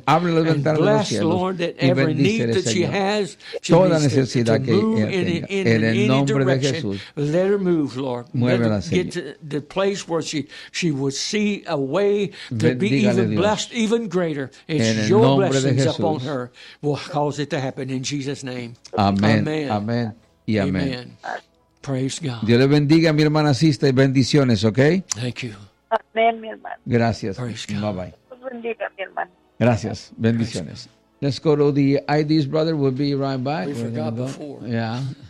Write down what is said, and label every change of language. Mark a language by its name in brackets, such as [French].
[Spanish] Abre las ventanas de los cielos y bendice, Señor, toda necesidad que ella tenga. En el nombre de Jesús. [English] Let her move, Lord. [Spanish] Muévela, Señor. [English] Get to the place where she would see a way to be even blessed, even greater. It's your blessings upon her will cause it to happen in Jesus' name. [Spanish] Amén. Amén. Y amén. [English] Praise God. [Spanish] Dios le bendiga, mi hermana Sista, y bendiciones, ¿ok? [English] Thank you. [Spanish] Amén, mi hermano. Gracias. [English] Praise God. Bye bye. [Spanish] Dios bendiga, mi hermano. Gracias. Bendiciones. [English] Let's go to the IDs, brother. We'll be right back. We forgot before. Yeah.